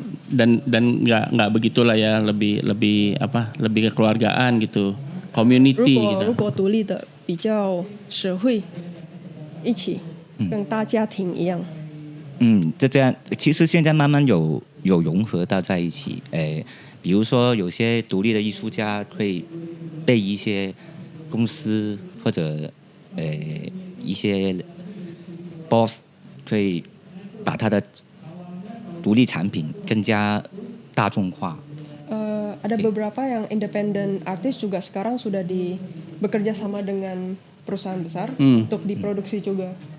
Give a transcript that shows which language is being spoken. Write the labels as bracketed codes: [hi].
[id] dan nggak begitulah ya, lebih apa, lebih kekeluargaan gitu, community [zh] 如 [id] gitu. [zh] 果独立的比较社会一起跟大家庭一样。就这样，其实现在慢慢有融合到在一起，比如说有些独立的艺术家会被一些公司或者一些 boss 会把他的独立产品更加大众化。 [id] Ada beberapa yang independent artis juga sekarang sudah bekerja sama dengan perusahaan besar untuk diproduksi juga.